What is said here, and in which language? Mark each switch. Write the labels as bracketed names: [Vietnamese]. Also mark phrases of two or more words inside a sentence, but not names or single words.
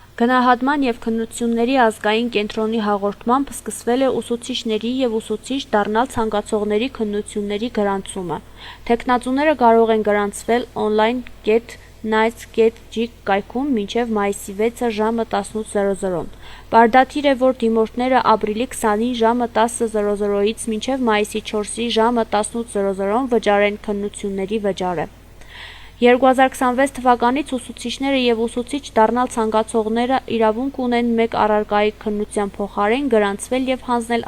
[Armenian] Գնահատման և քննությունների ազգային կենտրոնի հաղորդմամբ սկսվել է ուսուցիչների և ուսուցիչ դառնալ ցանկացողների քննությունների գրանցումը։ Թեկնածուները կարող են գրանցվել online.nice.gig կայքում մինչև մայիսի 6-ը ժամը 18:00-ն։ Բարդաթիր է, որ դիմորդները ապրիլի 20-ին ժամը 10:00-ից մինչև մայիսի 4-ի ժամը 18:00 վճարեն քննությունների վճարը։ 2026 թվականից ուսուցիչները և ուսուցիչ դառնալ ցանկացողները իրավունք ունեն մեկ առարկայի քննության փոխարեն գրանցվել և հանձնել